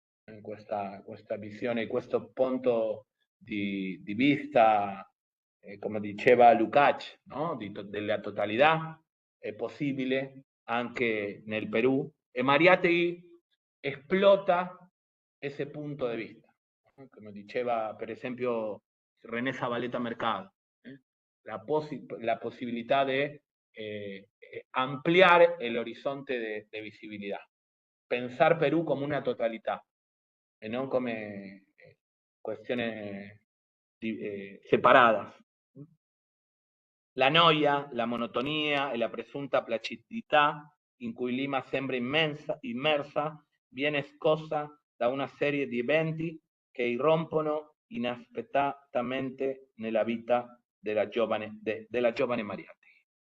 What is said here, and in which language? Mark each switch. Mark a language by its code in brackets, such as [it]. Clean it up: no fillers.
[it] In questa visione, questo punto di vista, come diceva Lukács, no? Della totalità è possibile anche nel Perù, e Mariátegui esplota ese punto de vista, ¿no? [es] Como diceva per esempio René Zabaleta Mercado, la posibilidad de ampliar el horizonte de visibilidad, pensar Perú como una totalidad, y no como cuestiones separadas. [it] La noia, la monotonia e la presunta placidità in cui Lima sembra immersa viene scossa da una serie di eventi che irrompono inaspettatamente nella vita della giovane Mariátegui.